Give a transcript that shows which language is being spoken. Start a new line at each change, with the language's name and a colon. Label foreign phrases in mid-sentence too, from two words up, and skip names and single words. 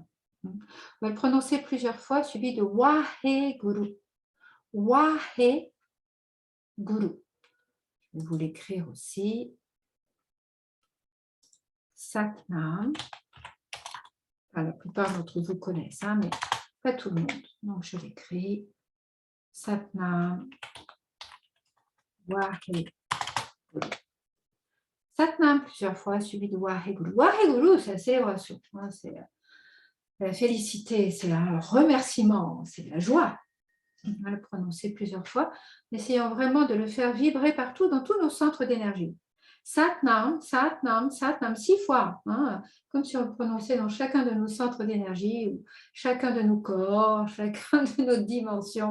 French: On va le prononcer plusieurs fois, suivi de Waheguru. Waheguru. Je vais vous l'écrire aussi. Satnam. Enfin, la plupart d'entre vous connaissent, hein, mais pas tout le monde. Donc, je l'écris. Satnam.
Punjabi: Waheguru. Satnam
French: plusieurs fois, suivi de Waheguru. Waheguru, c'est la célébration. Hein, c'est la félicité, c'est un remerciement, c'est la joie. On va le prononcer plusieurs fois. Essayons vraiment de le faire vibrer partout dans tous nos centres d'énergie.
Punjabi: Satnam, Satnam, Satnam,
French: 6 fois, hein, comme si on le prononçait dans chacun de nos centres d'énergie, ou chacun de nos corps, chacun de nos dimensions.